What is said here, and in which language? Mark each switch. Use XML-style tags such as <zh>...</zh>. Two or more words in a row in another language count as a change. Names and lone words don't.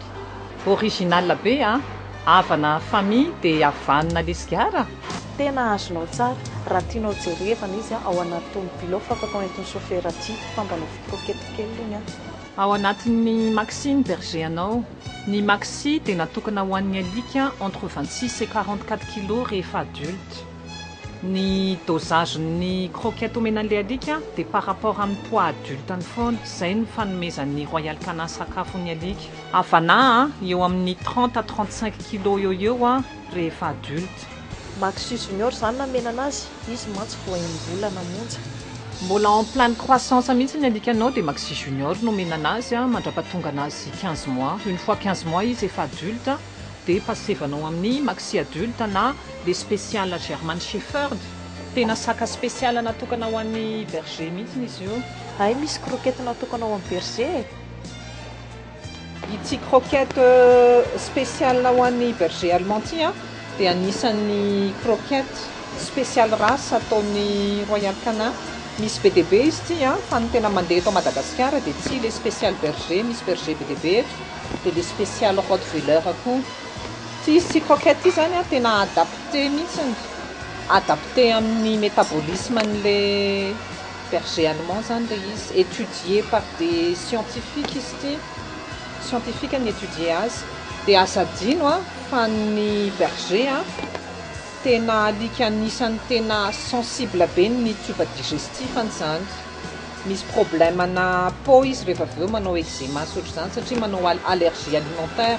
<mg>Original be havana famille dia havanina lesgara. Tena azonao tsara raha tianao jerevana izy ao anaty tomobilo fa afaka entin'ny chauffeur ty fambanao croquette kely iny Ao anatin'ny maxi ny berger anao. Ny maxi dia natokana ho an'ny alika</mg> <fr>entre 26 et 44 kg</fr> <mg>rehefa adulte. Ny dosage ny croquette omenan'ilay alika dia</mg> <fr>par rapport</fr> <mg>amin'ny</mg> <fr>poids adulte</fr> <mg>ny foana. Izay ny fanomezan'ny Royal Canin sakafon'ny alika. Havana eo amin'ny 30 à 35 kg eo rehefa adulte. Maxi Junior zany namena azy, izy mantsy vao enim-bolana monja. Mbola</mg> <fr>en pleine croissance</fr> <mg>mihitsy ny alikanao dia Maxi Junior no menana azy mandrapatonga anazy 15 mois.</mg> <fr>Une fois</fr> <mg>15 mois izy efa adulte dia passevanao amin'ny Maxi adulte na les spécial</mg> <en>German Shepherd.</en> <mg>Tena saka spécial natokana ho an'ny berger mihitsy izy io. Ay, misy croquette natokana ho an'ny berger. Ity croquette spécial ho an'ny</mg> <fr>berger allemand</fr> <mg>ity dia anisan'ny</mg> <fr>croquette spécial race</fr> <mg>ataon'ny Royal Canin. Misy BDB izy ity fa ny tena mandeha eto Madagasikara dia tsy</mg> <fr>le spécial berger,</fr> <mg>misy berger BDB dia</mg> <fr>le spécial Rottweiler</fr> <mg>koa. Ty croquette ity zany tena adapté mihitsy, adapté amin'ny métabolisme an'le</mg> <fr>berger allemand</fr> <mg>zany le izy,</mg> <fr>étudié par des scientifiques</fr> <mg>izy ity. Scientifique ny étudié azy dia aza adino fa ny berger tena alika anisan'ny tena sensible be ny</mg> <fr>tube digestif</fr> <mg>an'izany. Misy problème na peau izy rehefa avy eo manao eczéma sotro zany satria manao</mg> <fr>allergie alimentaire.</fr>